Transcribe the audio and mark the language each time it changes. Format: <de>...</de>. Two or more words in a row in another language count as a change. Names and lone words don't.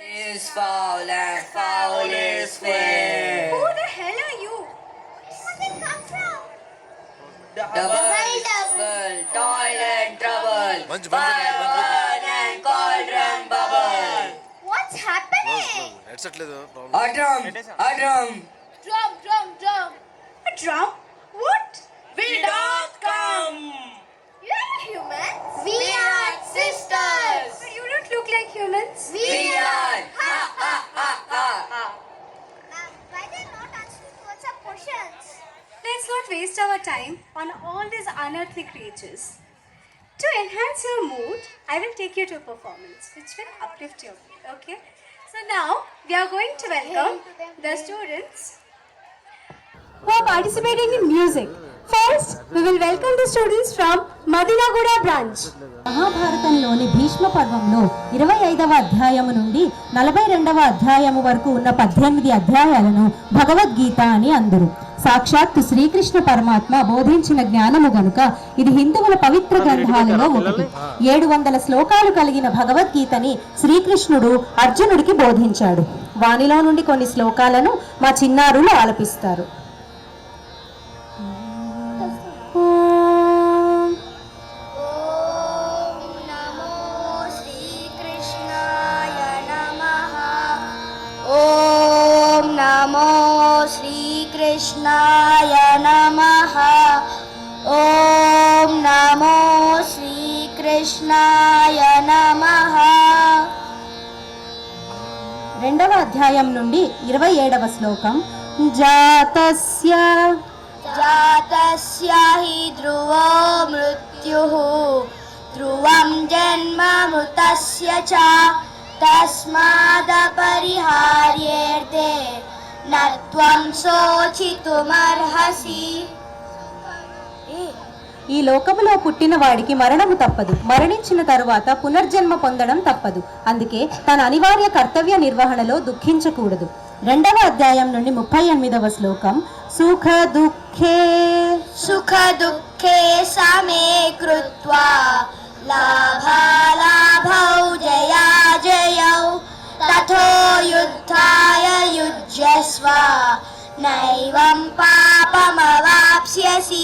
<en>is foul and foul is fair. Who the hell are you? Where did it come from? Double, toilet trouble, Bunch. fire burn and cauldron bubble. What's happening?</en> <te>Headset లేదు ప్రాబ్లం.</te> <en>A drum. Drum. A drum? What? We don't come. You're not human. We are sisters. But you don't look like humans. We are. Ha ha ha ha. Why they not answering towards our questions? Let's not waste our time on all these unearthly creatures. To enhance your mood, I will take you to a performance which will uplift your mood. Okay? So now we are going to welcome the students who are participating in music. First, we will welcome the students from Madinaguda branch.</en> <te>మహాభారతంలోని భీష్మ పర్వంలో 25వ అధ్యాయము నుండి 42వ అధ్యాయము వరకు ఉన్న 18 అధ్యాయాలను భగవద్గీత అని అందరు. సాక్షాత్తు శ్రీకృష్ణ పరమాత్మ బోధించిన జ్ఞానము గనుక ఇది హిందువుల పవిత్ర గ్రంథాలలో ఒకటి. 700 శ్లోకాలు కలిగిన భగవద్గీతని శ్రీకృష్ణుడు అర్జునుడికి బోధించాడు. వానిలో నుండి కొన్ని శ్లోకాలను మా చిన్నారులు ఆలపిస్తారు.</te> <sa>नमो श्रीकृष्णाय नमः ॐ नमो श्रीकृष्णाय नमः.</sa> <te>రెండవ అధ్యాయం నుండి 27వ శ్లోకం.</te> <sa>జాతస్య हि ध्रुवो मृत्युः ध्रुवं जन्म मृतस्य च तस्मादपरिहार्येऽर्थे न त्वं शोचितुमर्हसि.</sa> <te>ఈ లోకములో పుట్టిన వాడికి మరణము తప్పదు, మరణించిన తరువాత పునర్జన్మ పొందడం తప్పదు. అందుకే తన అనివార్య కర్తవ్య నిర్వహణలో దుఃఖించకూడదు. 2వ అధ్యాయం నుండి 38వ శ్లోకం. సుఖ</te> <sa>దుఃఖే సమే కృత్వా లాభాలాభౌ జయాజయౌ తథో యుద్ధాయ యుజ్యస్వ నైవం పాపమవాప్స్యసి.</sa>